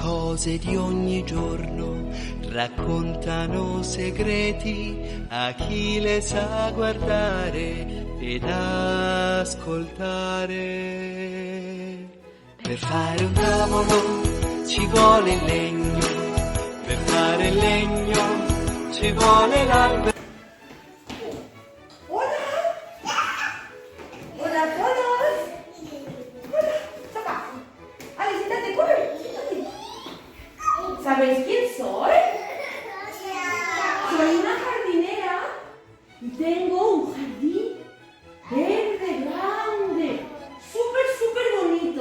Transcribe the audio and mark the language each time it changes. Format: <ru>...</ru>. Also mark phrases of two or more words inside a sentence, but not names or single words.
<it>cose di ogni giorno raccontano segreti a chi le sa guardare ed ascoltare. Per fare un tavolo ci vuole il legno, per fare il legno ci vuole l'albero.</it> <es>¿Sabéis quién soy? Soy una jardinera y tengo un jardín verde, grande, súper bonito.</es>